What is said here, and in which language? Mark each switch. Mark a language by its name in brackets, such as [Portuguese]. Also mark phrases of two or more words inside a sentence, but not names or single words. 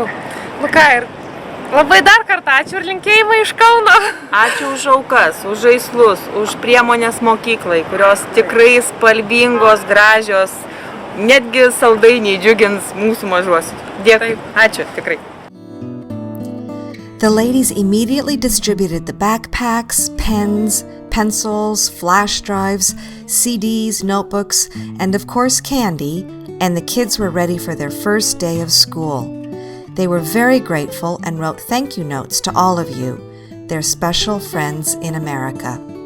[Lithuanian] Ir labai dar kartą ačiū ir linkėjimai iš Kauno. Ačiū už aukas, už žaislus, už priemonės mokyklai, kurios tikrai spalvingos, gražios, netgi saldainiai džiugins mūsų mažuosius. Dėkui. Ačiū, tikrai. [English] The ladies immediately distributed the backpacks, pens, pencils, flash drives, CDs, notebooks, and of course candy, and the kids were ready for their first day of school. They were very grateful and wrote thank you notes to all of you, their special friends in America.